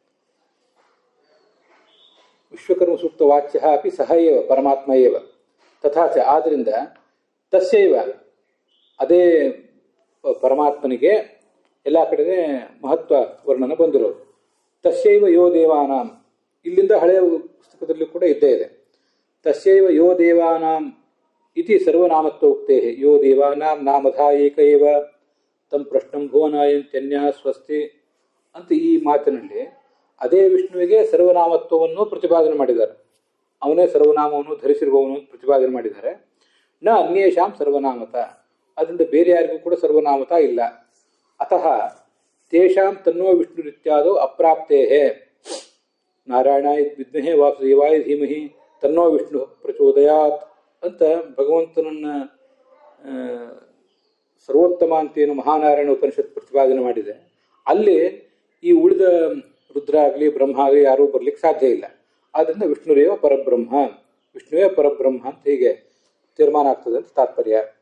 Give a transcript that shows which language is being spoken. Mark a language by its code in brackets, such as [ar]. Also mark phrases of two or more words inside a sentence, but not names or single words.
[sa] ವಿಶ್ವಕರ್ಮ ಸೂಕ್ತ ವಾಚ್ಯ ಅಪಿ ಸಹ ಏವ ಪರಮಾತ್ಮ ಏವ ತಥಾಚ, [kn] ಆದ್ದರಿಂದ ತಸ್ಯೈವ ಅದೇ ಪರಮಾತ್ಮನಿಗೆ ಎಲ್ಲ ಕಡೆ ಮಹತ್ವ ವರ್ಣನ ಬಂದಿರೋದು. [sa] ತಸ್ಯೈವ ಯೋ ದೇವಾನಾಂ, [kn] ಇಲ್ಲಿಂದ ಹಳೆಯ ಪುಸ್ತಕದಲ್ಲಿ ಕೂಡ ಇದ್ದೇ ಇದೆ. [sa] ತಸ್ಯೈವ ಯೋ ದೇವಾನಾಂ ಇತಿ ಸರ್ವನಾಮತ್ವೋಕ್ತೇ ಯೋ ದೇವಾನಾಂ ನಾಮಧಾ ಏಕ ಏವ ತಂ ಪ್ರಶ್ನಂ ಭುವನಾಯಂತ್ಯನ್ಯಾ ಸ್ವಸ್ತಿ [kn] ಅಂತ ಈ ಮಾತಿನಲ್ಲಿ ಅದೇ ವಿಷ್ಣುವಿಗೆ ಸರ್ವನಾಮತ್ವವನ್ನು ಪ್ರತಿಪಾದನೆ ಮಾಡಿದ್ದಾರೆ. ಅವನೇ ಸರ್ವನಾಮವನ್ನು ಧರಿಸಿರುವವನು ಪ್ರತಿಪಾದನೆ ಮಾಡಿದ್ದಾರೆ. [sa] ನ ಅನ್ಯೇಷಾಂ ಸರ್ವನಾಮತ, [kn] ಅದರಿಂದ ಬೇರೆ ಯಾರಿಗೂ ಕೂಡ ಸರ್ವನಾಮತ ಇಲ್ಲ. [sa] ಅತಃ ತೇಷಾಂ ತನ್ನೋ ವಿಷ್ಣುರಿತ್ಯಾದೋ ಅಪ್ರಾಪ್ತೇಹೇ ನಾರಾಯಣಾಯ ವಿದ್ಮಹೇ ವಾಸುದೇವಾಯ ಧೀಮಹಿ ತನ್ನೋ ವಿಷ್ಣು ಪ್ರಚೋದಯಾತ್ [kn] ಅಂತ ಭಗವಂತನನ್ನ ಸರ್ವೋತ್ತಮ ಅಂತೇನು ಮಹಾನಾರಾಯಣ ಉಪನಿಷತ್ ಪ್ರತಿಪಾದನೆ ಮಾಡಿದೆ. ಅಲ್ಲಿ ಈ ಉಳಿದ ರುದ್ರ ಆಗಲಿ ಬ್ರಹ್ಮ ಆಗಲಿ ಯಾರೂ ಬರ್ಲಿಕ್ಕೆ ಸಾಧ್ಯ ಇಲ್ಲ. ಆದ್ದರಿಂದ [sa] ವಿಷ್ಣುರೇವ ಪರಬ್ರಹ್ಮ, [kn] ವಿಷ್ಣುವೇ ಪರಬ್ರಹ್ಮ ಅಂತ ಹೀಗೆ ತೀರ್ಮಾನ ಆಗ್ತದೆ ಅಂತ ತಾತ್ಪರ್ಯ.